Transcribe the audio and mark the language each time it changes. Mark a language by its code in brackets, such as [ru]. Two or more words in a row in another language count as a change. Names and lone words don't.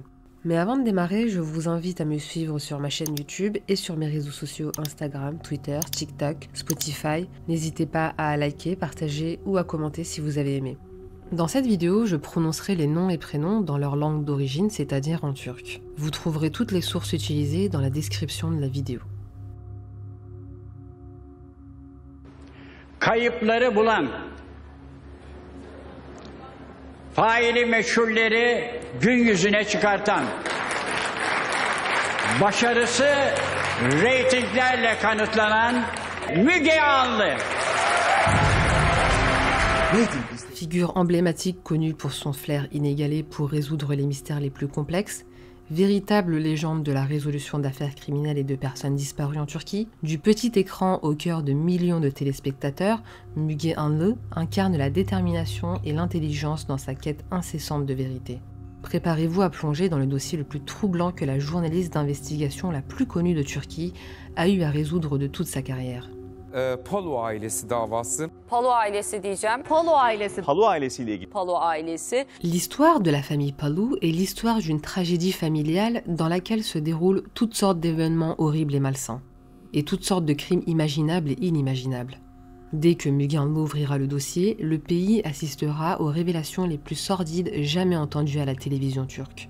[fr] Mais avant de démarrer, je vous invite à me suivre sur ma chaîne YouTube et sur mes réseaux sociaux Instagram, Twitter, TikTok, Spotify. N'hésitez pas à liker, partager ou à commenter si vous avez aimé. Dans cette vidéo, je prononcerai les noms et prénoms dans leur langue d'origine, c'est-à-dire en turc. Vous trouverez toutes les sources utilisées dans la description de la vidéo. [tr] Kayıpları bulan, faili meçhulleri gün yüzüne çıkartan, başarısı reytinglerle kanıtlanan Müge Anlı. [fr] Figure emblématique connue pour son flair inégalé pour résoudre les mystères les plus complexes, véritable légende de la résolution d'affaires criminelles et de personnes disparues en Turquie, du petit écran au cœur de millions de téléspectateurs, Müge Anlı incarne la détermination et l'intelligence dans sa quête incessante de vérité. Préparez-vous à plonger dans le dossier le plus troublant que la journaliste d'investigation la plus connue de Turquie a eu à résoudre de toute sa carrière. [tr] Palu ailesi davası. Palu ailesi diyeceğim. Palu ailesi. Palu ailesiyle ilgili. Palu ailesi. [fr] L'histoire de la famille Palu est l'histoire d'une tragédie familiale dans laquelle se déroulent toutes sortes d'événements horribles et malsains, et toutes sortes de crimes imaginables et inimaginables. Dès que Müge Anlı ouvrira le dossier, le pays assistera aux révélations les plus sordides jamais entendues à la télévision turque.